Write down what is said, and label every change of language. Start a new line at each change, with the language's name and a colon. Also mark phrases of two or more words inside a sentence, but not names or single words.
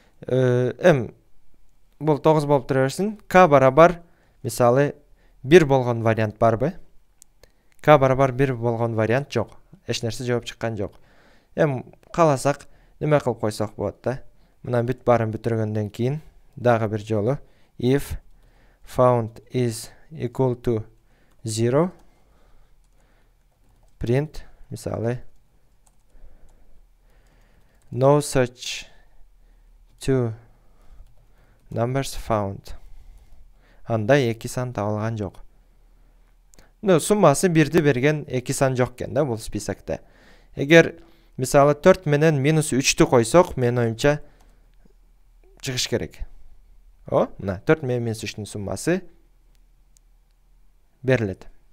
Kyrgyz: Бул 9 болуп тура берсин. K барабар, мисалы, 1 болгон вариант барбы? K барабар 1 болгон вариант жок. Эч нерсе жооп чыккан жок. Кааласак, неме кылып койсок болот да. Мына бүт барын бүтүргөндөн кийин дагы бир жолу
English: if found is equal to 0 print,
Kyrgyz: мисалы,
English: no such two numbers found.
Kyrgyz: Анда 2 сан табылган жок. Суммасы 1ди берген 2 сан жок экен да бул списокто. Эгер мисалы 4 менен минус 3тү койсок, мен оюмча чыгыш керек. Мына 4 менен минус 3түн суммасы берилет.